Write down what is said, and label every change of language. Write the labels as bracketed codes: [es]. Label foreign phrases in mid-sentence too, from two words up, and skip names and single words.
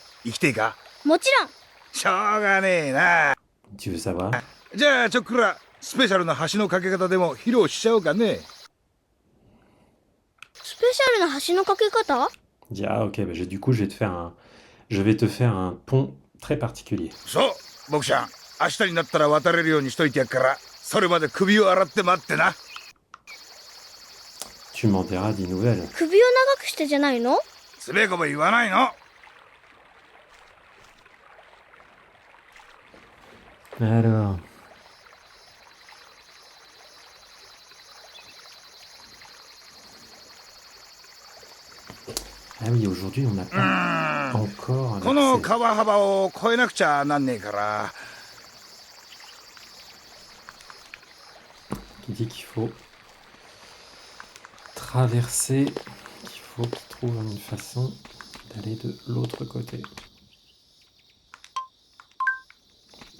[ja] 生きていいか？もちろん。しょうがねえな。 [fr] Tu veux savoir? [ja] じゃあちょっくらスペシャルな橋の架け方でも披露しちゃおうかね。スペシャルな橋の架け方？ [fr] Je dis, ah ok, bah, du coup je vais te faire un pont très particulier. [ja] そう僕ちゃん明日になったら渡れるようにしといてやっからそれまで首を洗って待ってな。 [fr] Tu m'enverras des nouvelles. [ja] 首を長くしてじゃないの？つべこべ言わないの。 [fr] Alors. Ah oui, aujourd'hui on n'a pas encore un この accès. [ja] 川幅を越えなくちゃなんねえから。 [fr] Qui dit qu'il faut traverser, qu'il faut qu'il trouve une façon d'aller de l'autre côté.